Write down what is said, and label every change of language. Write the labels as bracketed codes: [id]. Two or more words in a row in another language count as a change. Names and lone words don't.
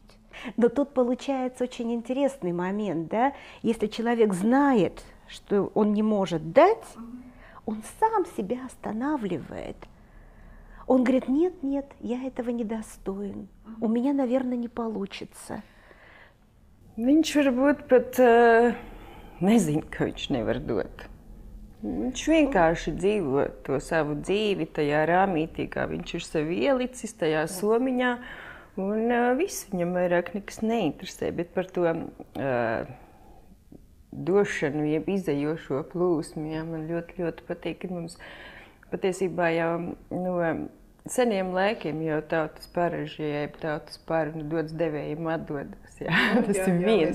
[ru] Но тут получается очень интересный момент, да? Если человек знает, что он не может дать, он сам себя останавливает. Он говорит, нет, я этого не достоин, у меня, наверное, не получится. [lv] Viņš varbūt pat nezina, ka viņš nevar dot. Viņš vienkārši dzīvo to savu dzīvi tajā rāmītī, kā viņš ir sevi ielicis tajā somiņā, un viss viņam vairāk nekas neinteresē, bet par to došanu, jeb izējošo plūsmu, jā, man ļoti, ļoti patīk, ka mums patiesībā jau no seniem laikiem jau tautas paraži, jeb tautas paru dodas devējiem atdodas, jā, tas ir viens.